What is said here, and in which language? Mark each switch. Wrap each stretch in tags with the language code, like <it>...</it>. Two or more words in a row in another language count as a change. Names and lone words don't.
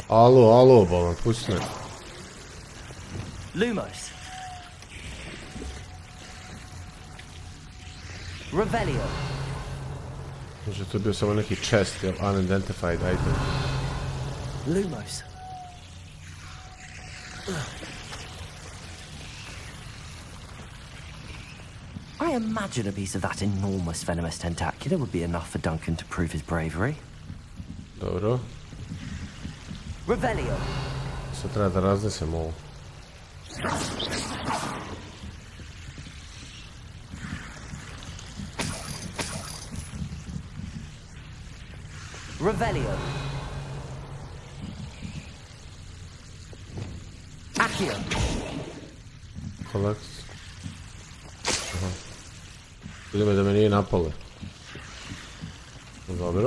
<bs>Alo, bolan, pusti me. Lumos. Revelio. Možda to je bio samo neki chest,</bs> <en>unidentified item.</en> <bs>Lumos.</bs> <en>I imagine a piece of that enormous venomous tentacular would be enough for Duncan to prove his bravery.</en> <bs>Dobro. Revelio. Sad treba da raznesem ovo. Revelio. Accio. Collect. Aha. Vidim da me nije napalo. Dobro.</bs>